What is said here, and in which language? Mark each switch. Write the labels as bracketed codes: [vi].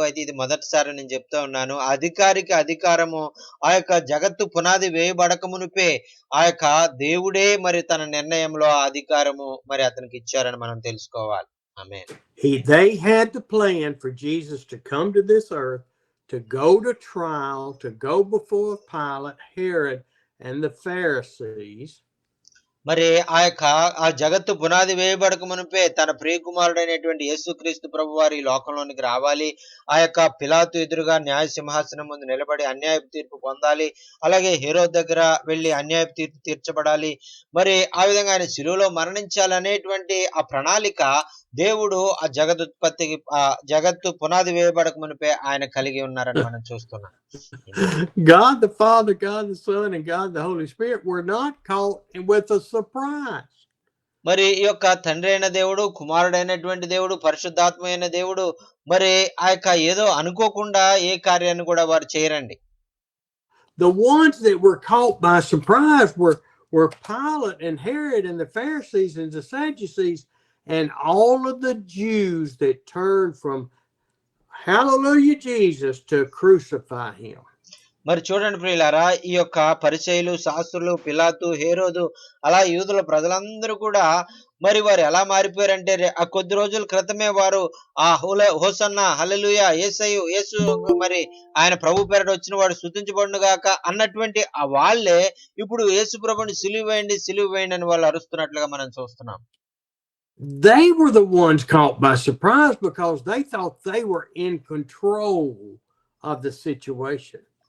[te] అయితే ఇది మొదటిసారి నేను చెప్తా ఉన్నాను. అధికారికి అధికారము జగత్తు పునాది వేయబడక మునుపే దేవుడే మరి తన నిర్ణయంలో ఆ అధికారము మరి అతనికి ఇచ్చారని మనం తెలుసుకోవాలి. ఆమేన్. [en] They had the plan for Jesus to come to this earth, to go to trial, to go before Pilate, Herod, and the Pharisees. [te] మరి ఆ జగత్తు పునాది వేయబడక మునుపే తన ప్రియకుమారుడైనటువంటి యేసుక్రీస్తు ప్రభు వారి లోకంలోనికి రావాలి. పిలాతు ఎదురుగా న్యాయ సింహాసనం ముందు నిలబడి అన్యాయపు తీర్పు పొందాలి. అలాగే హేరోదు దగ్గర వెళ్లి అన్యాయపు తీర్పు తీర్చబడాలి. మరి ఆ విధంగా ఆయన శిలువలో మరణించాలనేటువంటి ఆ ప్రణాళిక దేవుడు ఆ జగత్తు పునాది వేయబడక మునిపే ఆయన కలిగి ఉన్నారని మనం చూస్తున్నాం. [en] God the Father, God the Son, and God the Holy Spirit were not caught with a surprise. [te] మరి ఈ యొక్క తండ్రి అయిన దేవుడు, కుమారుడైనటువంటి దేవుడు, పరిశుద్ధాత్మ అయిన దేవుడు మరి ఏదో అనుకోకుండా ఏ కార్యాన్ని కూడా వారు చేయరండి. [en] The ones that were caught by surprise were Pilate and Herod and the Pharisees and the Sadducees and all of the Jews that turned from hallelujah Jesus to crucify him. [te] మరి చూడండి ప్రియులారా, ఈ యొక్క పరిసయ్యులు, శాస్త్రులు, పిలాతు, హేరోదు, అలా యూదుల ప్రజలందరూ కూడా మరి వారు ఎలా మారిపోయారంటే, ఆ కొద్ది రోజుల క్రితమే వారు ఆ హోసన్నా, హల్లెలూయా, యేసు మరి ఆయన ప్రభు పేరట వచ్చిన వాడు స్తుతించబడును గాక అన్నటువంటి ఆ వాళ్ళే ఇప్పుడు యేసు ప్రభుని సిలువ వేయండి అని వాళ్ళు అరుస్తున్నట్లుగా మనం చూస్తున్నాం. [en] They were the ones caught by surprise because they thought they were in control of the situation.